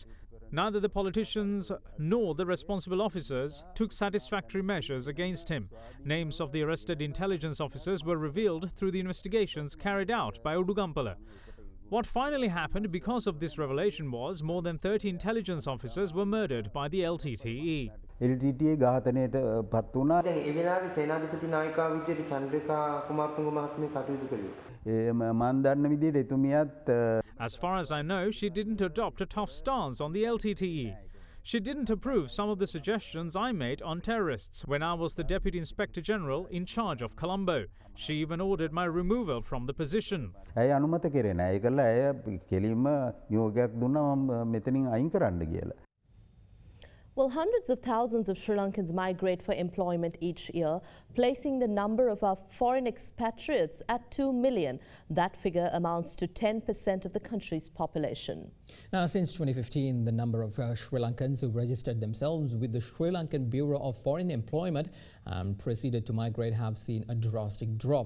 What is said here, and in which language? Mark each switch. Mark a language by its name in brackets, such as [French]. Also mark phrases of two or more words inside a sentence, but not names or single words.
[English] Neither the politicians nor the responsible officers took satisfactory measures against him. Names of the arrested intelligence officers were revealed through the investigations carried out by Udugampala. What finally happened because of this revelation was more than 30 intelligence officers were murdered by the LTTE. [Sinhala] LTTE ඝාතනයට පත් වුණා. දැන් ඒ වෙලාවේ සේනාධිපති නායිකාව විදිහට චන්ද්‍රිකා කුමාරතුංග මහත්මිය කටයුතු කළේ. මන් දන්න විදිහට එතුමියත් [English] As far as I know, she didn't adopt a tough stance on the LTTE. She didn't approve some of the suggestions I made on terrorists when I was the Deputy Inspector General in charge of Colombo. She even ordered my removal from the position. [Sinhala] ඇය අනුමත කෙරේ නැහැ. ඒකල ඇය කෙලින්ම නියෝගයක් දුන්නා මම මෙතනින් අයින් කරන්න කියලා. [English] Well, hundreds of thousands of Sri Lankans migrate for employment each year, placing the number of our foreign expatriates at 2 million. That figure amounts to 10% of the country's population. Now, since 2015, the number of Sri Lankans who registered themselves with the Sri Lankan Bureau of Foreign Employment and proceeded to migrate have seen a drastic drop.